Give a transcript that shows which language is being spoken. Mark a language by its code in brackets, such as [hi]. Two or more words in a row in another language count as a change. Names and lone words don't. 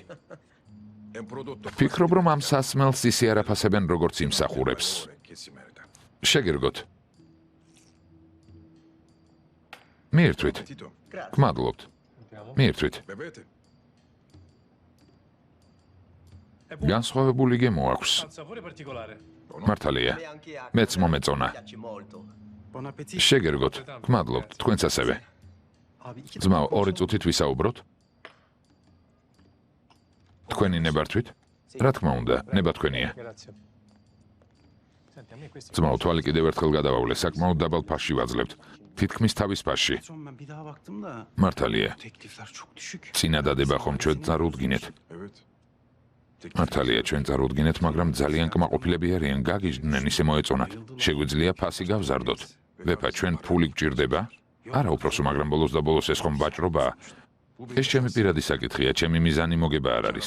[ka] ფიქრობ, რომ ამ სასმელს ისე არაფასებენ, როგორც იმსახურებს. შეგირგოთ. მიირთვით. მადლობთ. მიირთვით. განსხვავებული გემო აქვს. [it] Sapore particolare. [ka] მართალია. მეც მომეწონა. [it] Piace molto. Buon appetito. [ka] შეგირგოთ. მადლობთ. თქვენც ასევე. ძმაო, 2 წუთით ვისაუბროთ? თქვენი ნებართვით? რა თქმა უნდა, ნება თქვენია. [it] Grazie. Senti, a me questi [ka] ძმაო, თვალი კიდევ ერთხელ გადავავლე, საკმაოდ დაბალ ფასში ვაძლევთ. თითქმის თავის ფასში. [tr] Son ben bir daha baktım da [ka] მართალია. [tr] teklifler çok düşük. [ka] წინადადება ხომ ჩვენ წარუდგინეთ? მართალია, ჩვენ წარუდგინეთ, მაგრამ ძალიან კმაყოფილები არიან, გაგიჟდნენ, ისე მოეწონათ. შეგვიძლია ფასი გავზარდოთ. ვეფა, ჩვენ ფული გჭირდება? არა უпросто, მაგრამ ბოლოს და ბოლოს ეს ხომ ვაჭრობაა. ეს ჩემი პირადი საკითხია, ჩემი მიზანი მოგება არ არის.